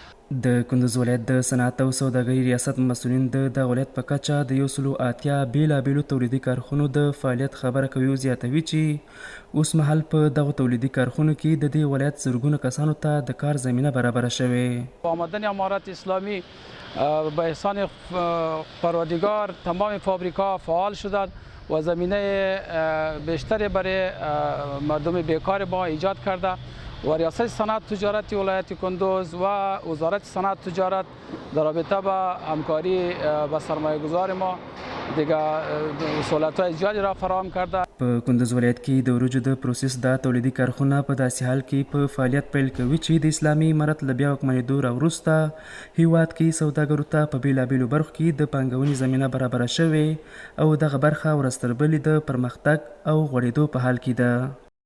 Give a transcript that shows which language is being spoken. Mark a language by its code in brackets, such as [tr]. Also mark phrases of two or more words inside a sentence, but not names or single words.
[ps] د کندوز ولایت د صنعت او سوداګرۍ ریاست مسؤلین د دغه ولایت په کچه د 180 بېلابېلو تولیدي کارخونو د فعالیت خبره کوي او زیاتوي چې اوس مهال په دغه تولیدي کارخونو کې د دې ولایت زرګونه کسانو ته د کار زمینه برابره شوې. [fa] آمدن امارت اسلامی به احسان پروردگار تمام فابریکا فعال شدند و زمینه بیشتری برای مردم بیکار ما ایجاد کرده و ریاست صنعت تجارت ولایت کندوز و وزارت صنعت تجارت در رابطه با همکاری با سرمایه گذار ما دیگه سهولت‌های زیادی را فراهم کرده. [ps] په کندوز ولایت کې د وریجو د پروسس د تولیدي کارخونه په داسې حال کې په فعالیت پیل کوي چې د اسلامي امارت له بیا واکمنېدو راوروسته هیواد کې سوداګرو ته په بېلابېلو برخو کې د پانګونې زمینه برابره شوې او دغه برخه ورځ تر بلې د پرمختګ او غوړېدو په حال کې ده.